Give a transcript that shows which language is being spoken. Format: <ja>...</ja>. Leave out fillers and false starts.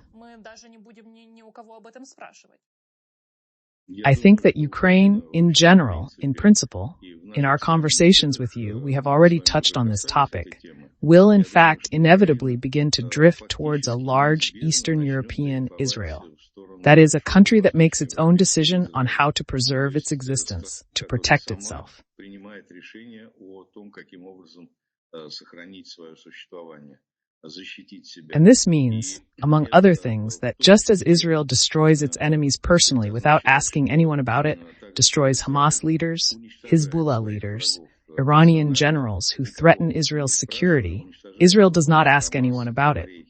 <ru>Мы даже не будем ни у кого об этом спрашивать.</ru> <en>I think that Ukraine, in general, in principle, in our conversations with you, we have already touched on this topic, will in fact inevitably begin to drift towards a large Eastern European Israel. That is, a country that makes its own decision on how to preserve its existence, to protect itself.</en> <ru>Принимает решение о том, каким образом сохранить свое существование.</ru> <en>And this means, among other things, that just as Israel destroys its enemies personally without asking anyone about it, destroys Hamas leaders, Hezbollah leaders, Iranian generals who threaten Israel's security, Israel does not ask anyone about it.</en>